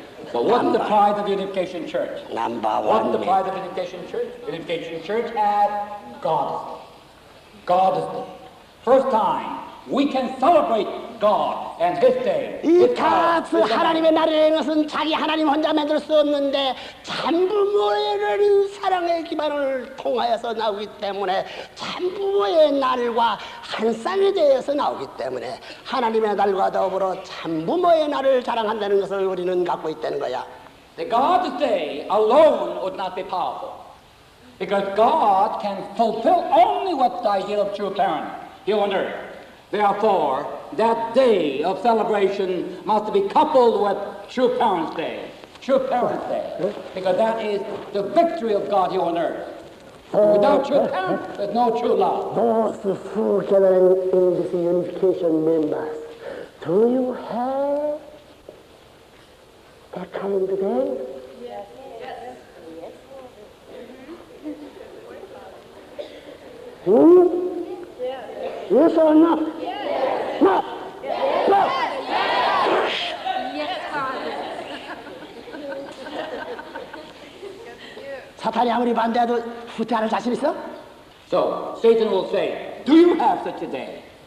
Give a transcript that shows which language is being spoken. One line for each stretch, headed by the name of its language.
English: So what's the pride of the Unification Church? Number What's one. the pride of the Unification Church? The Unification Church had God. God is the first time we can celebrate God and His day.
Korean: 이 카스 하나님의 날이라는 것은 자기 하나님 혼자 만들 수 없는데 참부모의 사랑의 기반을 통하여서 나오기 때문에 참부모의 날과 한 쌍이 되어서 나오기 때문에 하나님의 날과 더불어 참부모의 날을 자랑한다는 것을 우리는 갖고 있다는 거야.
English: The God's day alone would not be powerful because God can fulfill only what's the ideal of true parent here on earth. Therefore, that day of celebration must be coupled with True Parents' Day. True Parents' Day. Because that is the victory of God here on earth. Without true parents, there's no true love. Those who gathering in this unification members, do you have that kind of day? Yes. Yes or no? Yes. No. No. Yes, Father.
Korean: 사탄이 아무리 반대해도 후퇴할 자신 있어?
English: So, Satan will say, do you have such a day?